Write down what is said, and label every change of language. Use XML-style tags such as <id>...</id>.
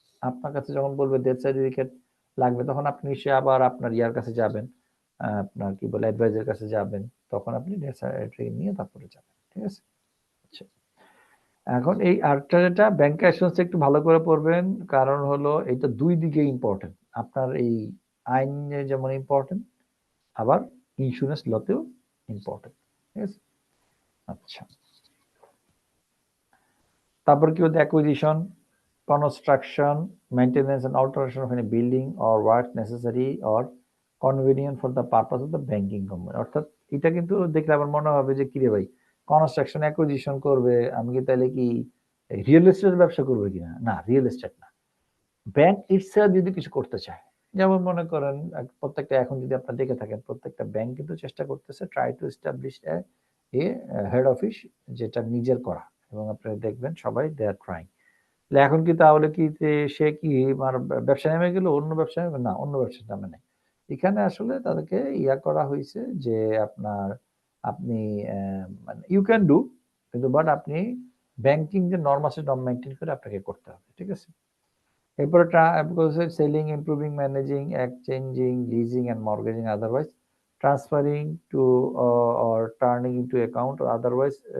<bn>আপনার কাছে যখন বলবে ডেথ সার্টিফিকেট লাগবে, তখন আপনি সে আবার আপনার ইয়ার কাছে যাবেন, আপনার কি বলে অ্যাডভাইজার কাছে যাবেন, তখন আপনি ডেথ সার্টিফিকেট নিয়ে তারপরে যাবেন। ঠিক আছে? আচ্ছা, এখন এই আরেকটা যেটা ব্যাংক অ্যাসুরেন্স একটু ভালো করে পড়বেন, কারণ হলো এটা দুই দিকে ইম্পর্টেন্ট। আপনার এই আইনে যেমন ইম্পর্টেন্ট, আবার ইন্স্যুরেন্স লতেও ইম্পর্টেন্ট। ঠিক আছে? আচ্ছা, তারপর কি হচ্ছে</bn> <en>Acquisition, construction, maintenance and alteration of any building or works necessary or convenient for the purpose of the banking company।</en> <bn>অর্থাৎ এটা কিন্তু দেখলে আবার মনে হবে যে কি রে ভাই, কনস্ট্রাকশন অ্যাকুইজিশন করবে, আমি কি তাহলে কি রিয়েল এস্টেটের ব্যবসা করবে কিনা? না, রিয়েল এস্টেট না, ব্যাংক ইটসেলফ যদি কিছু করতে চায়, যেমন মনে করেন প্রত্যেকটা, এখন যদি আপনারা দেখে থাকেন প্রত্যেকটা ব্যাংক কিন্তু চেষ্টা করতেছে</bn> <en>try to establish a head office</en> <bn>যেটা নিজের করা, এবং আপনারা দেখবেন সবাই</bn> <en>They are trying.</en> <bn>এখন কি তাহলে কি সে কি ব্যবসা নেমে গেল, অন্য ব্যবসা নেমে? না, অন্য ব্যবসার নামে নেই। এখানে আসলে তাদেরকে করা হয়েছে যে আপনি মানে</bn> <en>you can do,</en> <bn>কিন্তু বাট আপনি ব্যাংকিং যে নর্ম আছে নর্ম মেনটেন করে আপনাকে করতে হবে। ঠিক আছে?</bn> <en>এরপরে selling, improving, managing, exchanging, leasing and mortgaging, otherwise transferring to or turning into account or otherwise</en>